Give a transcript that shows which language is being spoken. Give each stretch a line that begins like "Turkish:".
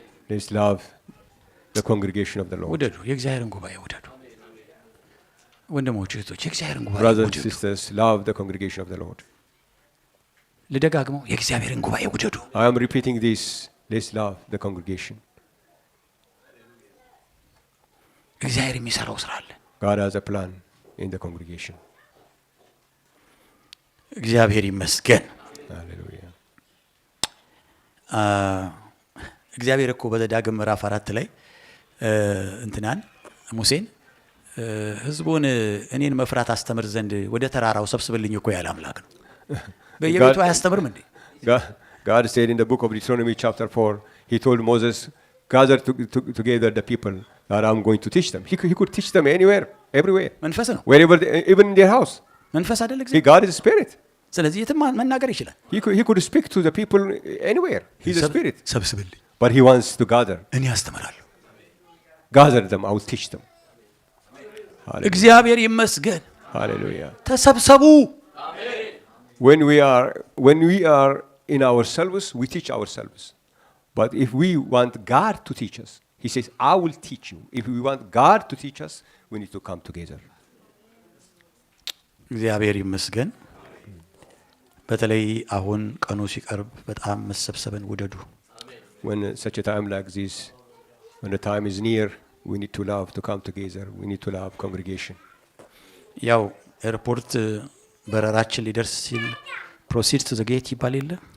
English: Let's love the congregation of the Lord.
Amharic: ውደዱ። የእግዚአብሔርን ጉባኤ ውደዱ። ወንድሞች እህቶች፣ የእግዚአብሔርን ጉባኤ
English: Brothers and
Amharic: ውደዱ።
English: sisters, love the congregation of the Lord.
Amharic: ልደጋግመው፣ የእግዚአብሔርን ጉባኤ ውደዱ።
English: I am repeating this. Let's love the congregation.
Amharic: እግዚአብሔር የሚሰራው ስራ አለ።
English: God has a plan in the congregation.
Amharic: እግዚአብሔር ይመስገን።
English: Hallelujah.
Amharic: እግዚአብሔር እኮ በዘዳግም ምዕራፍ 4 ላይ እንትናን ሙሴን ህዝቡን እኔን መፍራት አስተምር ዘንድ ወደ ተራራው ሰብስብልኝ እኮ ያለ አምላክ ነው። በየቤቱ አያስተምርም እንዴ?
English: God said in the book of Deuteronomy chapter 4, He told Moses, gather together the people that I'm going to teach them. He could teach them anywhere, everywhere.
Amharic: መንፈስ ነው።
English: Wherever, even in their house.
Amharic: መንፈስ አይደል እግዚአብሔር?
English: God is a spirit.
Amharic: ስለዚህ የትም መናገር ይችላል።
English: He could speak to the people anywhere. He's a spirit.
Amharic: ሰብስብልኝ፣
English: But He wants to gather.
Amharic: እኔ አስተምራለሁ።
English: Gather them, I will teach them.
Amharic: እግዚአብሔር ይመስገን።
English: Hallelujah.
Amharic: ተሰብሰቡ።
English: When we are in ourselves, we teach ourselves. But if we want God to teach us, He says, I will teach you. If we want God to teach us, we need to come together.
Amharic: እግዚአብሔር ይመስገን። በተለይ አሁን ቀኑ ሲቀርብ በጣም መሰብሰብን ውደዱ።
English: When such a time like this, when the time is near, we need to love to come together. We need to love congregation.
Amharic: ያው ኤርፖርት በረራችን ሊደርስ ሲል
English: ፕሮሲድ ቱ ዘ ጌት
Amharic: ይባል የለ?